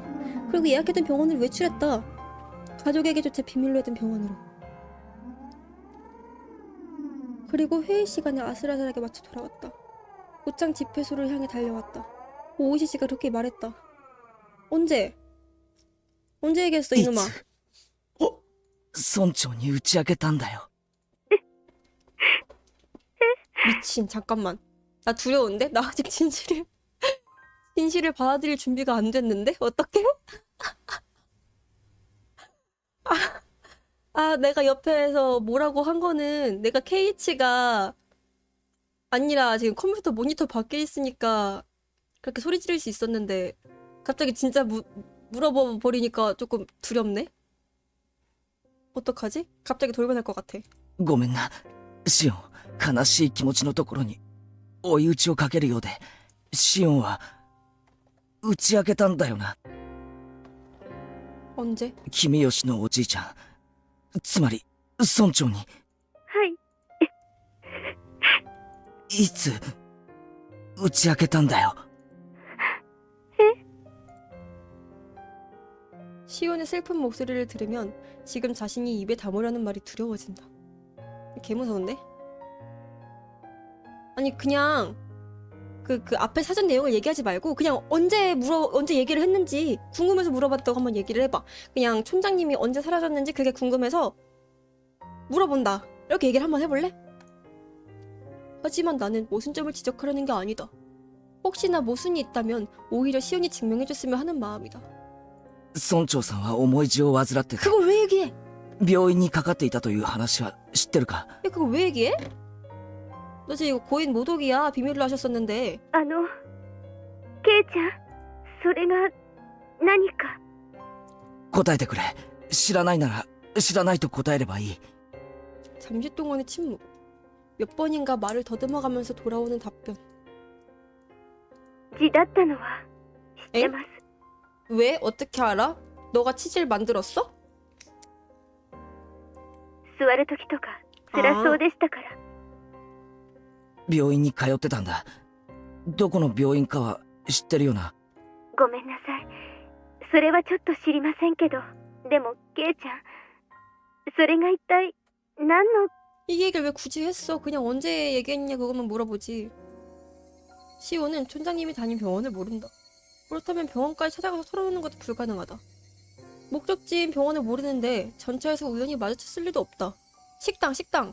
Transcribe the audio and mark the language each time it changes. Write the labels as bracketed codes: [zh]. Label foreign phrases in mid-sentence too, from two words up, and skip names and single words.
[ko] 그리고 예약했던 병원을 외출했다. 가족에게조차 비밀로 했던 병원으로. 그리고 회의 시간에 아슬아슬하게 맞춰 돌아왔다. 옷장 집회소를 향해 달려왔다. 오이시 씨가 그렇게 말했다. 언제 얘기했어 이놈아? [ja] 村長に打ち明けたんだよ。 [ko] 미친, 잠깐만. 나 두려운데? 나 아직 진실을 받아들일 준비가 안 됐는데? 어떡해? 내가 옆에서 뭐라고 한 거는 내가 KH가 아니라 지금 컴퓨터 모니터 밖에 있으니까 그렇게 소리 지를 수 있었는데 갑자기 진짜 물어봐 버리니까 조금 두렵네? 어떡하지? 갑자기 돌변할 것 같아. [ja] ごめんな。シオン、悲しい気持ちのところに追い打ちをかけるようで、シオンは打ち明けたんだよな。 [ko] 언제? [ja] 君吉のおじいちゃん、つまり村長にはい。いつ打ち明けたんだよ。 [ko] 시온의 슬픈 목소리를 들으면 지금 자신이 입에 담으려는 말이 두려워진다. 개 무서운데? 아니 그냥 그 앞에 사전 내용을 얘기하지 말고 그냥 언제 얘기를 했는지 궁금해서 물어봤다고 한번 얘기를 해봐. 그냥 촌장님이 언제 사라졌는지 그게 궁금해서 물어본다. 이렇게 얘기를 한번 해볼래? 하지만 나는 모순점을 지적하려는 게 아니다. 혹시나 모순이 있다면 오히려 시온이 증명해줬으면 하는 마음이다. [ja] 村長さんは重い痔を患ってて [ko] 그걸 왜 얘기해? [ja] 病院にかかっていたという話は知ってるか？ [ko] 야, 그걸 왜 얘기해? 너 지금 이거 고인 모독이야. 비밀로 하셨었는데. [ja] ケイちゃん、それが何か。答えてくれ。知らないなら知らないと答えればいい。 [ko] 잠시 동안의 침묵. 몇 번인가 말을 더듬어가면서 돌아오는 답변. [ja] 痔だったのは知ってます。 [ko] 왜? 어떻게 알아? 너가 치질 만들었어? [ja] 座る時とか辛そうでしたから。病院に通ってたんだ。どこの病院かは知ってるよな。ごめんなさい。それはちょっと知りませんけど。でもケイちゃん、それが一体何の。 [ko] 이 얘기를 왜 굳이 했어? 그냥 언제 얘기했냐 그것만 물어보지. 시오는 촌장님이 다닌 병원을 모른다. 그렇다면 병원까지 찾아가서 털어놓는 것도 불가능하다. 목적지인 병원을 모르는데 전차에서 우연히 마주쳤을 리도 없다. 식당!